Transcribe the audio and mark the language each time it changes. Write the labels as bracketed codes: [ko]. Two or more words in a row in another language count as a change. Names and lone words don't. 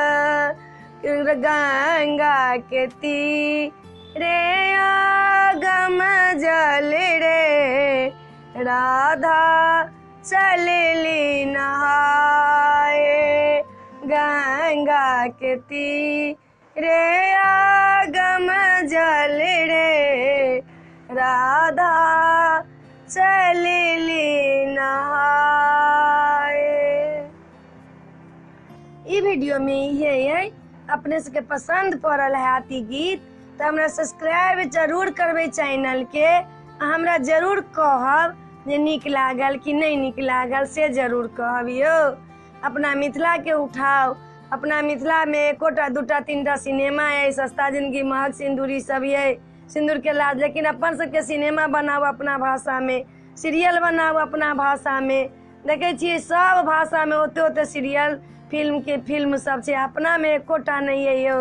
[bho] गंगा के तीरे गम जल रे, राधा चलेली नहाए, गंगा के तीरे गम जल रे, राधा चलेली नहाए। [mai] ई वीडियो में ये है, अपने सबके पसंद पड़ल है आती गीत तो हमरा सब्सक्राइब जरूर करबे चैनल के, हमरा जरूर कहब जे नीक लागल कि नहीं नीक लागल से जरूर कहब यो। अपना मिथिला के उठाओ, अपना मिथिला में एकोटा दूटा तीनटा सिनेमा है, सस्ता जिंदगी महक सिंदूरी सब है, सिंदूर के लाज, लेकिन अपन सबके सिनेमा बनाओ अपना भाषा में, सीरियल बनाओ अपना भाषा में, देखे छिए सब भाषा में ओते ओते सीरियल फिल्म सब है, अपना में एकोटा नहीं है यो।